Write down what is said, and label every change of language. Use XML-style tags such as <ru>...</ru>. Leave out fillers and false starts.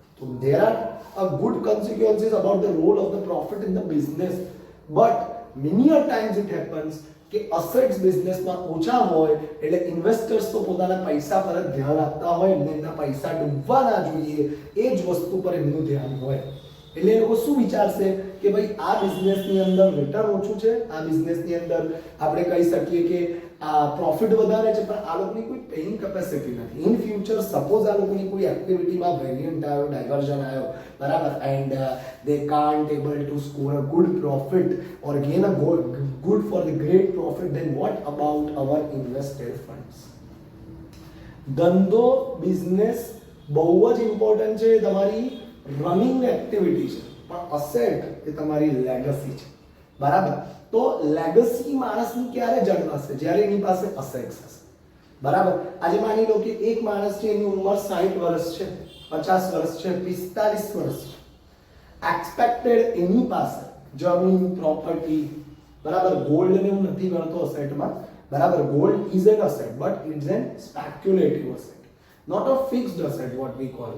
<gu>તો</gu> <en>there are a good consequences about the role of the profit in the business, but many a times it happens</en> <gu>કે assets બિઝનેસમાં ઓછા હોય એટલે investors તો પોતાના પૈસા પર જ ધ્યાન આપતા હોય, એમના પૈસા ડૂબવા ના જોઈએ એ જ વસ્તુ પર એમનું ધ્યાન હોય. એટલે એ લોકો શું વિચારશે કે ભાઈ આ બિઝનેસની અંદર રિટર્ન ઓછું છે, આ બિઝનેસની અંદર આપણે કહી શકીએ કે આ પ્રોફિટ વધારે છે, પણ આ લોકોની કોઈ પેઇંગ કેપેસિટી નથી.</gu> <en>in future</en> <gu>સપોઝ આ લોકોની કોઈ એક્ટિવિટીમાં વેરિયન્ટ આવ્યો, ડાયવર્ઝન આવ્યો, બરાબર,</gu> <en>And they can't able to score a good profit or gain a good for the great profit, then what about our invested funds?</en> <gu>ધંધો બિઝનેસ બહુ જ ઇમ્પોર્ટન્ટ છે, તમારી રનિંગ એક્ટિવિટી છે, પણ અસેટ એ તમારી લેગસી છે, બરાબર? તો લેગસી માણસની ક્યારે જન્મશે? જ્યારે એની પાસે અસેટ્સ હશે, બરાબર? આજે માની લો કે એક માણસ છે, એની ઉંમર 60 વર્ષ છે, 50 વર્ષ છે, 45 વર્ષ છે, એક્સપેક્ટેડ એની પાસે જમીન, પ્રોપર્ટી, બરાબર, ગોલ્ડ ને હું નથી ગણતો અસેટમાં, બરાબર,</gu> <en>Gold is an asset but it's an speculative asset, not a fixed asset, what we call.</en>